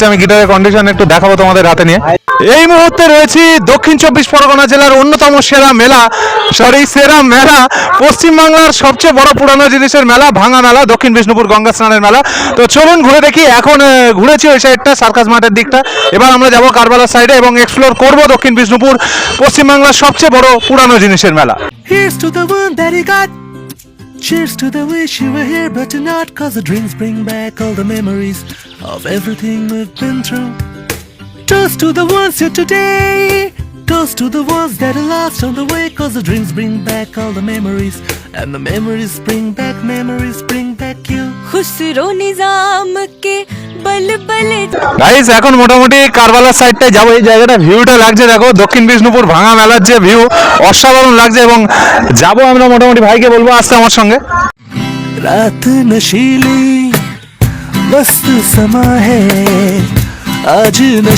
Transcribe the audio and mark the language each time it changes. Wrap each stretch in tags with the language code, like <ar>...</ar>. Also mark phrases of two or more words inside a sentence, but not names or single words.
<bn>আমি গিটারের কন্ডিশন একটু দেখাবো তোমাদের হাতে নিয়ে। এই মুহূর্তে রয়েছি দক্ষিণ 24 পরগনা জেলার অন্যতম সেরা মেলা, পশ্চিমবাংলার সবচেয়ে বড় পুরানো জিনিসের মেলা, ভাঙা মেলা, দক্ষিণ বিষ্ণুপুর গঙ্গা স্নানের মেলা। তো চলুন ঘুরে দেখি। এখন ঘুরেছি ওই সাইডটা, সার্কাস মাঠের দিকটা। এবার আমরা যাবো কারবালার সাইডে এবং এক্সপ্লোর করব দক্ষিণ বিষ্ণুপুর, পশ্চিমবাংলার সবচেয়ে বড় পুরানো জিনিসের মেলা।</bn> <en>Here's to the one that he got. Cheers to the wish you were here but you're not, cause the drinks bring back all the memories of everything we've been through. Toast to the ones here today. Toast to the ones that are lost on the way, cause the drinks bring back all the memories, and the memories bring back you.</en> <hi>खुसरो निजाम के बल बले</hi> <bn>গাইস এখন মোটামুটি কারবালার সাইডটায় যাবো। এই জায়গাটা ভিউটা লাগছে দেখো, দক্ষিণ বিষ্ণুপুর ভাঙা মেলার যে ভিউ অসাধারণ লাগছে। এবং যাবো আমরা মোটামুটি, ভাইকে বলবো আসতে আমার সঙ্গে।</bn> <hi>रात नशीली मस्त समा है आज नशा</hi>